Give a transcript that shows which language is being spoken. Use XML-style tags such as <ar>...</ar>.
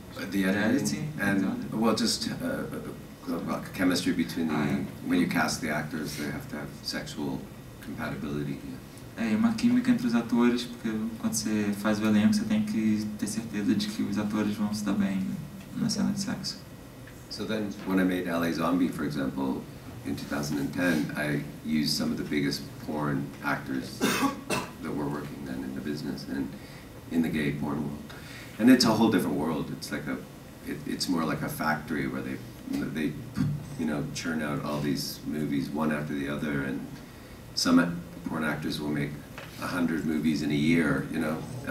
<en>The editing, and well, just chemistry between when you cast the actors, they have to have sexual compatibility.</en> <pt>É uma química entre os atores, porque quando você faz o elenco, você tem que ter certeza de que os atores vão se dar bem na cena de sexo.</pt> <en>So then, when I made LA Zombie, for example, in 2010, I used some of the biggest porn actors that were working then in the business and in the gay porn world. And it's a whole different world. It's like it's more like a factory where they you know, churn out all these movies one after the other, and some porn actors will make 100 movies in a year, you know.</en>